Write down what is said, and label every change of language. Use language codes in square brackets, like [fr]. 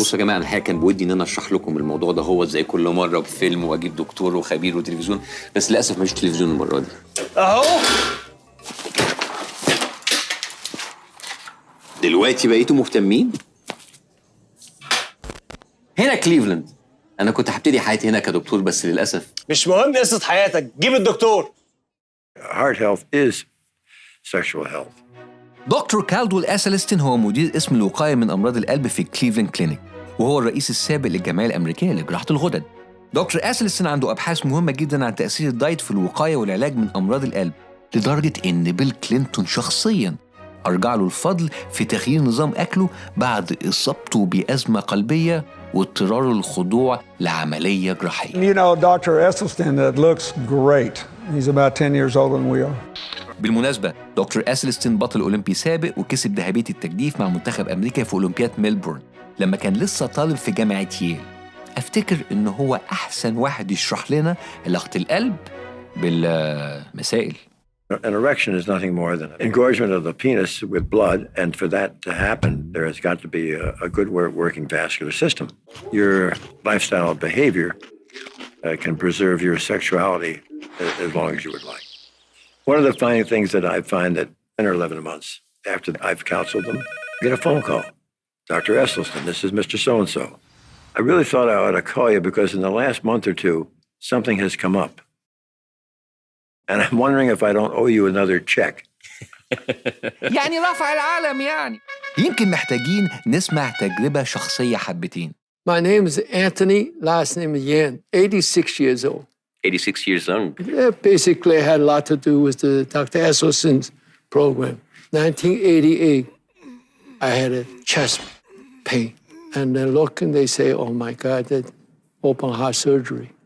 [ar] بصوا يا جماعه، الحقيقه كان بودي ان انا اشرح لكم الموضوع ده هو زي كل مره بفيلم واجيب دكتور وخبير وتلفزيون، بس للاسف مفيش تلفزيون المره دي. اهو دلوقتي بقيتوا مهتمين؟ هنا كليفلاند. انا كنت هبتدي حياتي هنا كدكتور، بس للاسف مش مهم قصه حياتك، جيب الدكتور. [en] Heart health is sexual health. [ar] دكتور كالدويل أسلستون هو مدير قسم الوقاية من أمراض القلب في كليفلاند كلينيك، وهو الرئيس السابق للجمعية الأمريكية لجراحة الغدد. دكتور أسلستون عنده أبحاث مهمة جداً عن تأثير الدايت في الوقاية والعلاج من أمراض القلب، لدرجة إن بيل كلينتون شخصياً أرجع له الفضل في تغيير نظام أكله بعد إصابته بأزمة قلبية واضطراره للخضوع لعملية جراحية. [en] You know, Dr. Esselstyn looks great. He's about 10 years older than we are. [ar] بالمناسبة دكتور أسلستون بطل أولمبي سابق وكسب ذهبية التجديف مع منتخب أمريكا في أولمبياد ميلبورن لما كان لسه طالب في جامعة ييل. أفتكر إنه هو أحسن واحد يشرح لنا علاقة القلب بالمسائل. [en] An erection is nothing more than engorgement of the penis with blood, and for that to happen, there has got to be a good working vascular system. Your lifestyle behavior can preserve your sexuality as long as you would like. One of the funny things that I find that 10 or 11 months after I've counseled them, I get a phone call. Dr. Esselstyn, this is Mr. So-and-so. I really thought I ought to call you because in the last month or two, something has come up. And I'm wondering if I don't owe you another check. [ar] يعني رفع العالم يعني. يمكن محتاجين نسمع تجربة شخصية حبتين. [en] My name is Anthony, last name is Yan, 86 years old. 86 years young. Yeah, basically had a lot to do with the Dr. Esselstyn's program. 1988, I had a chest pain. And they look and they say, oh my God, that open heart surgery.